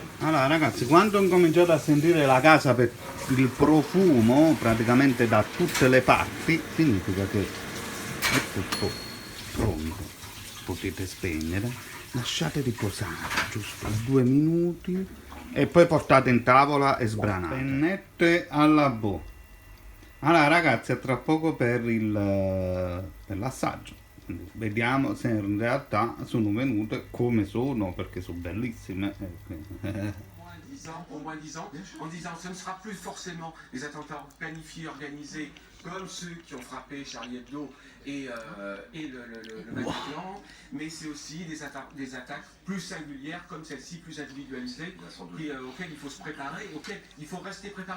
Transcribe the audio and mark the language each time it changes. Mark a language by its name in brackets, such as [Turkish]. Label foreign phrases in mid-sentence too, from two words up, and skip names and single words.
[Italian] Allora ragazzi, quando ho incominciato a sentire la casa per il profumo praticamente da tutte le parti, significa che è tutto pronto, potete spegnere, lasciate riposare giusto 2 minuti e poi portate in tavola e sbranate. Pennette alla bo. Allora ragazzi, a tra poco per l'assaggio, vediamo se in realtà sono venute come sono, perché sono bellissime. [French] Au moins 10 ans, en disant ce ne sera plus forcément des attentats planifiés, organisés comme ceux qui ont frappé Charlie Hebdo et le Bataclan, mais c'est aussi des attaques plus singulières, comme celle-ci, plus individualisées, auxquelles il faut se préparer, auxquelles il faut rester préparé.